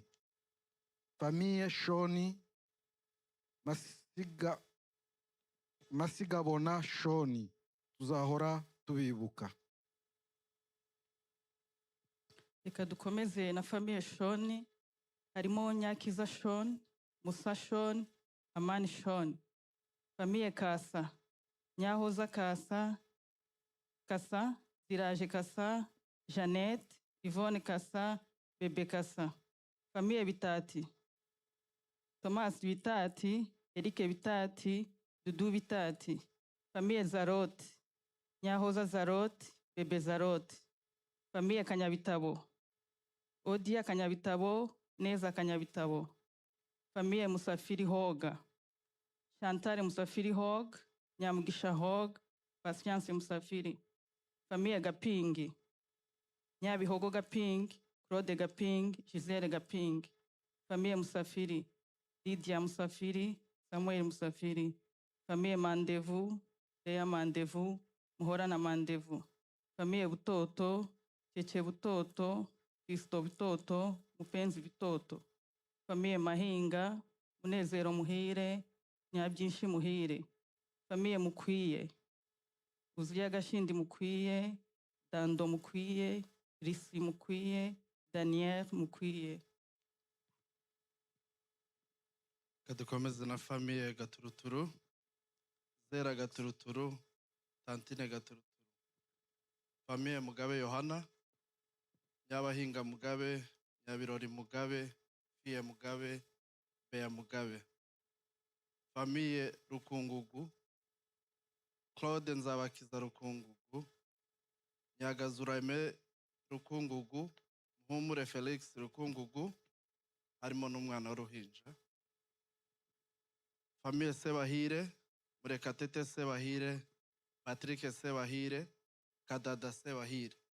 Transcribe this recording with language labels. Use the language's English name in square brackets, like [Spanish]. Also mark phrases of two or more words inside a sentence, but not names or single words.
[Kinyarwanda] Famille Shoni. Masigabona Shoni. Tuzahora tubibuka. Reka dukomeze na famille Shoni. Harimo Nyakiza Shoni, Musa Shoni, Amani Shoni. Famille Kasa. Nyahoza Kasa, Ziraje Kasa, Jeannette, Yvonne Kasa, Bebe Kasa. Famille Bitati. Thomas Bitati, Eric Bitati, Dudu Bitati. Famille Zarot. Nyahoza Zarot, Bebe Zarot. Famille Kanyabitabo. Odia Kanyabitabo, Neza Kanyabitabo. Famille Musafiri Hoga. Chantal Musafiri Hog, Nyamugisha Hog, Patience Musafiri. Famille Gapingi. Nyabihogo Gaping, Claude Gaping, Gisele Gaping. Famille Musafiri. Lydia Musafiri, Samuel Musafiri. Famille Mandevu, Lea Mandevu, Muhorana Mandevu. Famille Butoto, Cheche Butoto, Kristo Butoto, Mupenzi Butoto. Famille Mahinga, Munezero Muhire, Nyabyinshi Muhire. Famille Mukwiye. Uzuya Gashindi Mukwiye, Dando Mukwiye, Risi Mukwiye, Daniel Mukwiye. Kadukomeze na famille Gaturuturu. Zera Gaturuturu, Tantine Gaturuturu. Famille Mugabe Yohana, Nyabahinga Mugabe, Nyabirori Mugabe, Fie Mugabe, Bea Mugabe. Famille Rukungugu, Claude Nzabakiza Rukungugu, Nyagazurame Rukungugu, Muhumure Felix Rukungugu, harimo n'umwana w'uruhinja. Famille Sebahire, Murekatete Sebahire, Patrick Sebahire, Kadada Sebahire.